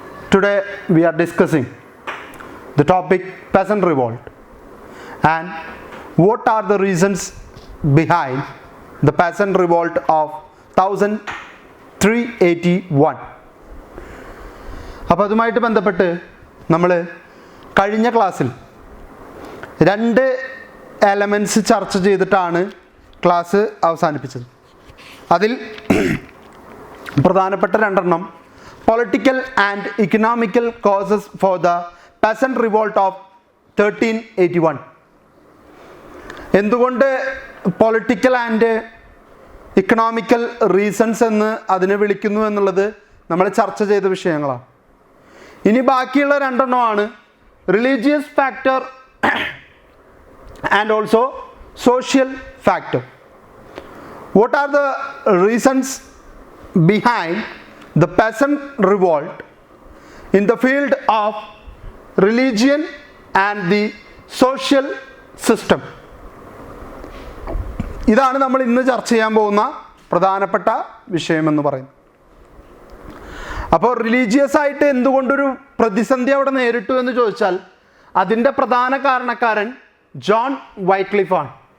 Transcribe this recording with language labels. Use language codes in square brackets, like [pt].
[en] Today we are discussing the topic peasant revolt and what are the reasons behind the peasant revolt of 1381. [ml] അപ്പോൾ അതുമായിട്ട് ബന്ധപ്പെട്ട് നമ്മൾ കഴിഞ്ഞ ക്ലാസ്സിൽ രണ്ട് എലമെൻറ്റ്സ് ചർച്ച ചെയ്തിട്ടാണ് ക്ലാസ് അവസാനിപ്പിച്ചത്. അതിൽ പ്രധാനപ്പെട്ട രണ്ടെണ്ണം [en] Political and economical causes for the peasant revolt of 1381. [ml] എന്തുകൊണ്ട് പൊളിറ്റിക്കൽ ആൻഡ് ഇക്കണോമിക്കൽ റീസൺസ് എന്ന് അതിനെ വിളിക്കുന്നു എന്നുള്ളത് നമ്മൾ ചർച്ച ചെയ്ത വിഷയങ്ങളാണ്. ഇനി ബാക്കിയുള്ള രണ്ടെണ്ണമാണ് religious factor and also social factor. [en] What are the reasons behind the peasant revolt in the field of religion and the social system? [ml] ഇതാണ് നമ്മൾ ഇന്ന് ചർച്ച ചെയ്യാൻ പോകുന്ന പ്രധാനപ്പെട്ട വിഷയമെന്ന് പറയുന്നത്. അപ്പോൾ റിലീജിയസ് ആയിട്ട് എന്തുകൊണ്ടൊരു പ്രതിസന്ധി അവിടെ നേരിട്ടു എന്ന് ചോദിച്ചാൽ അതിൻ്റെ പ്രധാന കാരണക്കാരൻ ജോൺ വൈക്ലിഫാണ്.